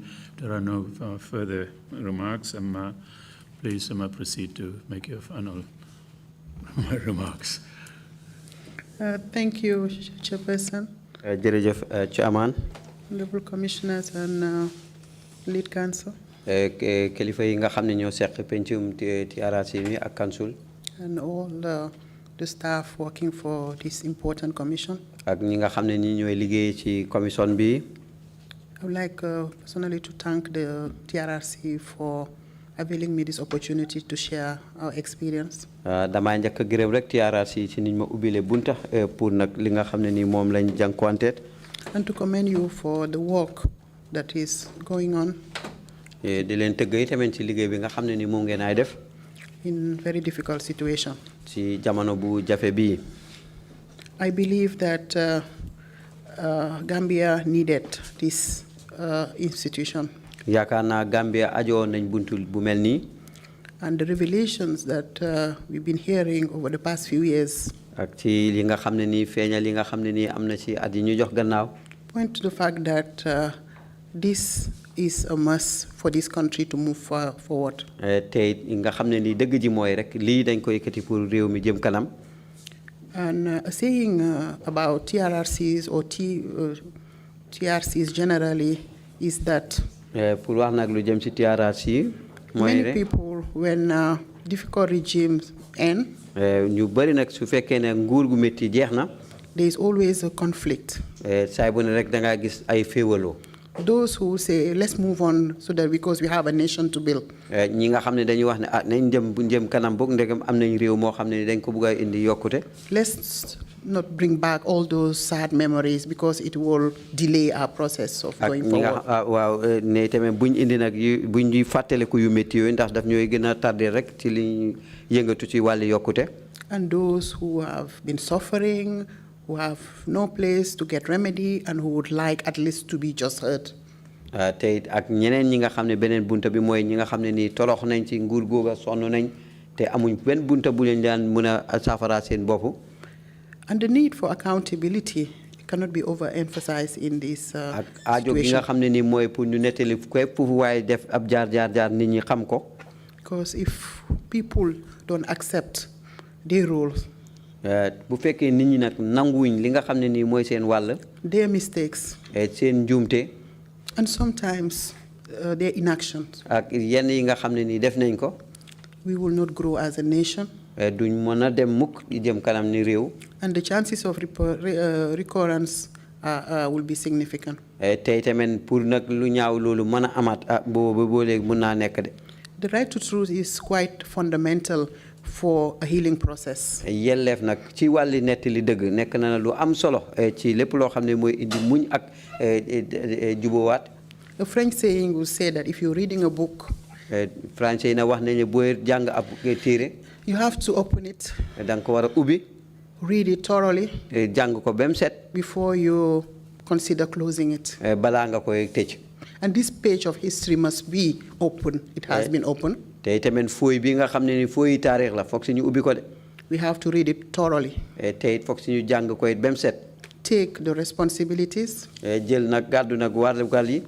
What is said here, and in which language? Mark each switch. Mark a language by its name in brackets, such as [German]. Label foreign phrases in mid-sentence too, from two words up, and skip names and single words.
[English] There are no further remarks. Please proceed to make your final remarks. Thank you, Chairperson. Chairman. Honorable Commissioners and Lead Counsel. [Wolof] Kilifa yi nga xamne ñoo sék pencum TRRC mi ak council. [English] And all the staff working for this important commission. [Wolof] Ak ñi nga xamne ñi ñoy liggéey ci commission bi. [English] I would like personally to thank the TRRC for availing me this opportunity to share our experience. [Wolof] Damay njëkk gërëm rek TRRC ci niñ ma ubbilé bunta pour nag li nga xam ne ni moom lañ jànkuwanteet. [English] And to commend you for the work that is going on. [Wolof] Di leen tëgg tamit ci liggéey bi nga xam ne ni moom ngeen ay def. [English] In very difficult situation. [Wolof] Ci jamono bu jafe bii. [English] I believe that Gambia needed this institution. [Wolof] Yaakaar naa Gambia ajoo nañ buntu bu mel nii. [English] And the revelations that we've been hearing over the past few years [Wolof] ak ci li nga xam ne nii feeñal li nga xam ne nii am na ci at yi ñu jox gannaaw. [English] point to the fact that this is a must for this country to move forward. [Wolof] Tey nga xam ne nii dëgg ji mooy rek lii dañ ko yëkkati pour réew mi jëm kanam. [English] And saying about TRRCs or TRCs generally is that [Wolof] pour wax nag lu jëm ci TRRC mooy [English] many people when difficult regimes end [Wolof] ñu bari nag su fekkee ne nguur gu métti jeex na. [English] there is always a conflict. [Wolof] Saay bu ne rek da ngaa gis ay féewaloo. [English] Those who say let's move on so that because we have a nation to build. [Wolof] ñi nga xam ne dañuy wax ne nañ jëm kanam boog ndegam am nañ réew moo xam ne dañ ko bëgg a indi yokkute. [English] Let's not bring back all those sad memories because it will delay our process of going forward. [Wolof] waaw ne tamit buñ indi nag buñ ñuy fàttaliku yu métti yooyu ndax daf ñooy gën a tardé rek ci li yëngatu ci wàllu yokkute. [English] And those who have been suffering, who have no place to get remedy and who would like at least to be just heard. [Wolof] Tey ak ñeneen ñi nga xam ne beneen bunta bi mooy ñi nga xam ne nii torox nañ ci nguur googa sonn nañ te amuñ benn bunta bu leen daan mën a saafara seen bopp. [English] And the need for accountability cannot be overemphasized in this [Wolof] ak aajo gi nga xam ne nii mooy pour ñu nettali képp fu waaye def ab jaar nit ñi xam ko. [English] Because if people don't accept their roles, [Wolof] bu fekkee nit ñi nag nanguwuñ li nga xam ne nii mooy seen wàll. [English] their mistakes. [Wolof] Seen njuumte. [English] And sometimes their inactions. [Wolof] Ak yenn yi nga xam ne nii def nañ ko. [English] We will not grow as a nation. [Wolof] Duñ mën a dem mukk di jëm kanam ni réew. [English] And the chances of recurrence will be significant. [Wolof] Tey tamit pour nag lu ñaaw loolu mën a amaat boo léegi mën naa nekk de. [English] The right to truth is quite fundamental for a healing process. [Wolof] Yelleef nag ci wàlli nettali dëgg nekk na lu am solo ci lépp loo xam ne mooy indi muñ ak jubowaat. [English] A French saying will say that if you're reading a book, [Wolof] Français na wax nañu booy jàng ab téere. [English] You have to open it. [Wolof] Danga ko war a ubbi. [English] Read it thoroughly. [Wolof] Jàng ko bem set. [English] Before you consider closing it. [Wolof] Balaa nga koy tëj. [English] And this page of history must be open. It has been open. [Wolof] Tey tamit fooy bi nga xam ne ni fooy taarix la foog si ñu ubbi ko de. [English] We have to read it thoroughly. [Wolof] Tey foog si ñu jàng ko it bem set. [English] Take the responsibilities. [Wolof] Jël nag gàddu nag warugal yi.